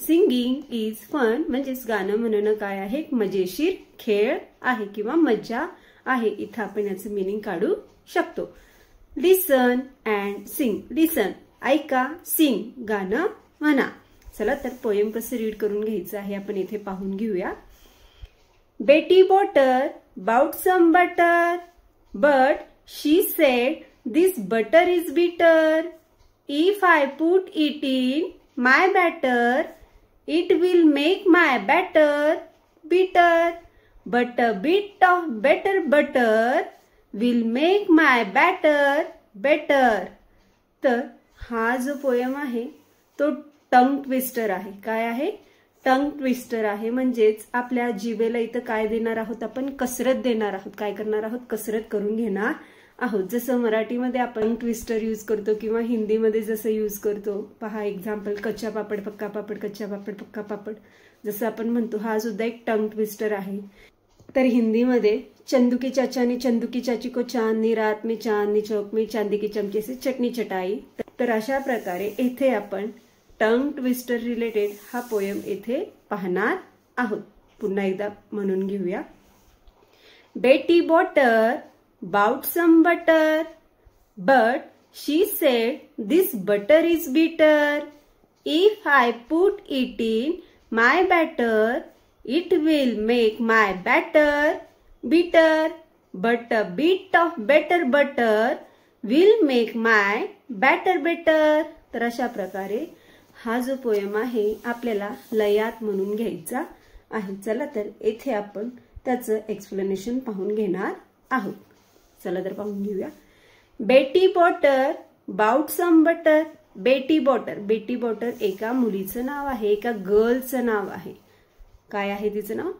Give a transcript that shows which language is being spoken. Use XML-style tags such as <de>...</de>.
<en>singing is fun</en> <mr>म्हणजेच गाणं म्हणणं काय आहे? एक मजेशीर खेळ आहे किंवा मजा आहे। इथं आपण याचं मीनिंग काढू शकतो।</mr> <en>Listen and sing.</en> <mr>लिसन ऐका, सिंग गाणं म्हणा। चला तर पोएम कसं रीड करून घ्यायचं आहे आपण इथे पाहून घेऊया।</mr> <en>Betty Botter bought some butter but she said this butter is bitter if I put it in my batter it will make my batter bitter but a bit of better butter will make my batter better.</en> <mr>तर हा जो poem आहे तो tongue twister आहे। काय आहे? टंग ट्विस्टर आहे। म्हणजेच आपल्या जिभेला इथं काय देणार आहोत आपण? कसरत देणार आहोत। काय करणार आहोत? कसरत करून घेणार आहोत। जसं मराठीमध्ये आपण ट्विस्टर यूज करतो किंवा हिंदीमध्ये जसं यूज करतो। पहा एक्झाम्पल, कच्चा पापड पक्का पापड, कच्चा पापड पक्का पापड जसं आपण म्हणतो, हा सुद्धा एक टंग ट्विस्टर आहे। तर हिंदीमध्ये</mr> <hi>चंदू की चाचा ने चंदू की चाची को चांदनी रात में चांदनी चौक में चांदी की चमचे से चटनी चटाई।</hi> <mr>तर अशा प्रकारे इथे आपण टंग ट्विस्टर रिलेटेड हा पोएम इथे पाहणार आहोत। पुन्हा एकदा म्हणून घेऊया।</mr> <en>Betty Botter bought some butter but she said this butter is bitter if I put it in my batter it will make my batter bitter but a bit of better butter will make my batter better.</en> <mr>तर अशा प्रकारे हा जो poem आहे आपल्याला लयात म्हणून घ्यायचा आहे। चला तर येथे आपण त्याचं एक्सप्लेनेशन पाहून घेणार आहोत। चला तर पाहून घेऊया।</mr> <en>Betty Botter bought some butter.</en> <mr>बेटी बॉटर, बेटी बॉटर एका मुलीचं नाव आहे, एका गर्लचं नाव आहे। काय आहे तिचं नाव?</mr>